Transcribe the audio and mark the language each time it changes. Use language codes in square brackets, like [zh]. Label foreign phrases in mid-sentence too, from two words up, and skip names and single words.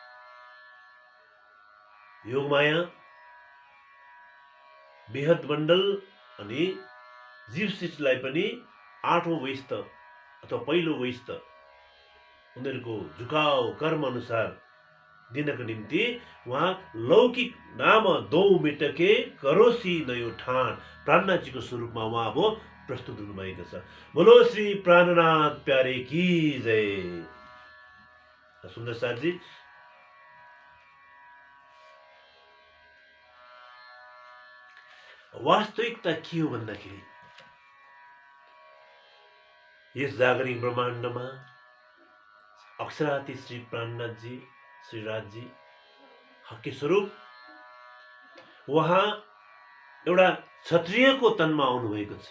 [ne] योगमाया, बेहद मण्डल अनि जीव सृष्टिलाई पनि आठौं वैष्ट अथवा पहिलो वैष्ट उनीहरूको झुकाव कर्म अनुसार दिनको निम्ति उहाँ लौकिक नाम दो मिटके करोसी नयो ठान प्राणनाथजीको स्वरूपमा उहाँ अब प्रस्तुत हुनुभएको छ। [hi] बोलो श्री प्राणनाथ प्यारे की जय। [ne] सुन्दर साथजी, वास्तविकता के हो भन्दाखेरि यस जागरिक ब्रह्माण्डमा अक्षराती श्री प्राणनाथजी श्रीराजजी हकी स्वरूप उहाँ एउटा क्षत्रियको तनमा आउनुभएको छ।